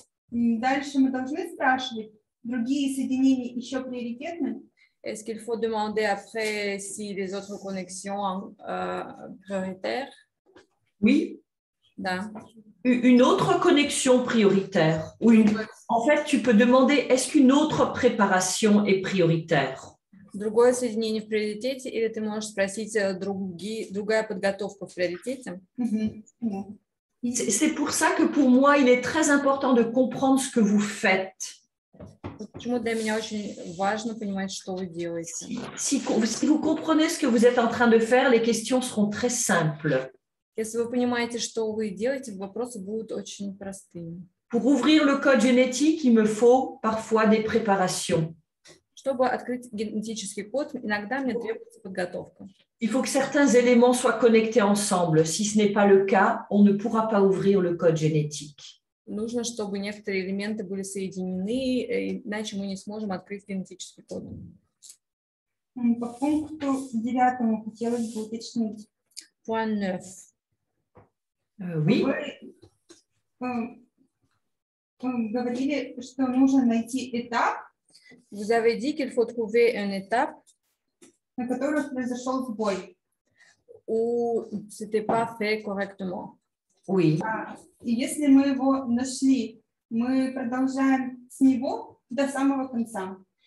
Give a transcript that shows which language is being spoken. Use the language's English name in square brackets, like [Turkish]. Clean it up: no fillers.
[Russian] Дальше мы должны спрашивать, другие соединения еще приоритетны? [French] Est-ce qu'il faut demander après si les autres connexions prioritaires? Oui. [Russian] Да. [French] Une autre connexion prioritaire. Ou en fait, tu peux demander, est-ce qu'une autre préparation est prioritaire? [Russian] Другое соединение в приоритете, или ты можешь спросить, другая подготовка в приоритете? [French] C'est pour ça que pour moi, il est très important de comprendre ce que vous faites. [Russian] Почему для меня очень важно понимать, что вы делаете? [French] Si vous comprenez ce que vous êtes en train de faire, les questions seront très simples. [Russian] Если вы понимаете, что вы делаете, вопросы будут очень простыми. [French] Pour ouvrir le code génétique, il me faut parfois des préparations. [Russian] Чтобы открыть генетический код, иногда мне требуется подготовка. [French] Il faut que certains éléments soient connectés ensemble. Si ce n'est pas le cas, on ne pourra pas ouvrir le code génétique. [Russian] Нужно, чтобы некоторые элементы были соединены, иначе мы не сможем открыть генетический код. По пункту 9 хотелось бы уточнить. [French] Point 9. Oui. [Russian] Вы говорили, что нужно найти этап, [French] Vous avez dit qu'il faut trouver une étape [Russian] на которой произошел сбой. [French] où c'était pas fait correctement. Oui. [Russian] И если мы его нашли, мы продолжаем с него до самого конца.